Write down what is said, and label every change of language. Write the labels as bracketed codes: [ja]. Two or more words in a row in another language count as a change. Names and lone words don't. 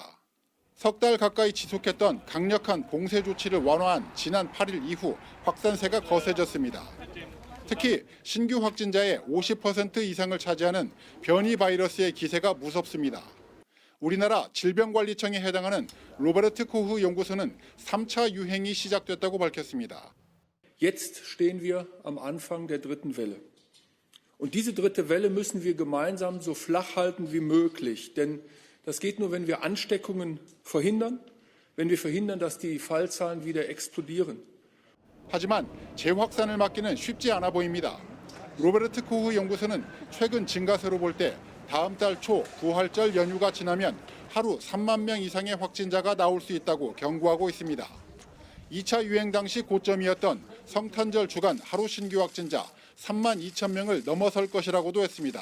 [ko] 석 달 가까이 지속했던 강력한 봉쇄 조치를 완화한 지난 8일 이후 확산세가 거세졌습니다. 특히 신규 확진자의 50% 이상을 차지하는 변이 바이러스의 기세가 무섭습니다. 우리나라 질병관리청에 해당하는 로베르트 코흐 연구소는 3차 유행이 시작됐다고 밝혔습니다. [de] Jetzt stehen wir am Anfang der dritten Welle. Und diese dritte Welle müssen wir gemeinsam so flach halten wie möglich. Denn das geht nur, wenn wir Ansteckungen verhindern, wenn wir verhindern, dass die Fallzahlen wieder explodieren. [ko] 하지만 재확산을 막기는 쉽지 않아 보입니다. 로베르트 코흐 연구소는 최근 증가세로 볼 때 다음 달 초 부활절 연휴가 지나면 하루 3만 명 이상의 확진자가 나올 수 있다고 경고하고 있습니다. 2차 유행 당시 고점이었던 성탄절 주간 하루 신규 확진자 3만 2천 명을 넘어설 것이라고도 했습니다.